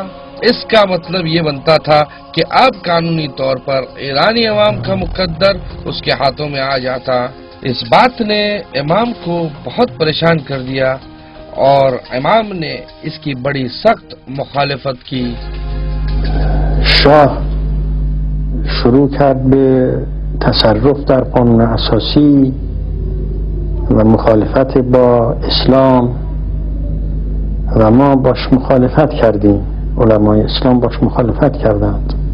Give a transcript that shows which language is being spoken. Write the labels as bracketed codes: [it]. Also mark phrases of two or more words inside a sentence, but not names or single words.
[ur] اس کا مطلب یہ بنتا تھا کہ اب قانونی طور پر ایرانی عوام کا مقدر اس کے ہاتھوں میں آ جاتا۔ اس بات نے امام کو بہت پریشان کر دیا اور امام نے اس کی بڑی سخت مخالفت کی۔ [fa] شاه شروع کرد به تصرف در قانون اساسی و مخالفت با اسلام علما باش مخالفت کردیم، علمای اسلام باش مخالفت کردند.